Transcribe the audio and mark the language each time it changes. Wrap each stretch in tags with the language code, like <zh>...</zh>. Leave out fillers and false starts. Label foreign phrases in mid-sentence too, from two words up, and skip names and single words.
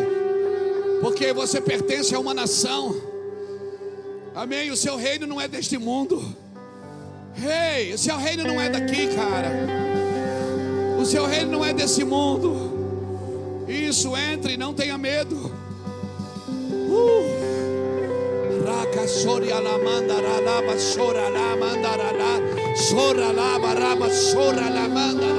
<pt>Porque você pertence a uma nação. Amém? O seu reino não é deste mundo. Ei, o seu reino não é daqui, cara. O seu reino não é desse mundo. Isso, entre, não tenha medo. Raca soria la mandara la basora la mandara la sora la baraba sora la mandara.</pt>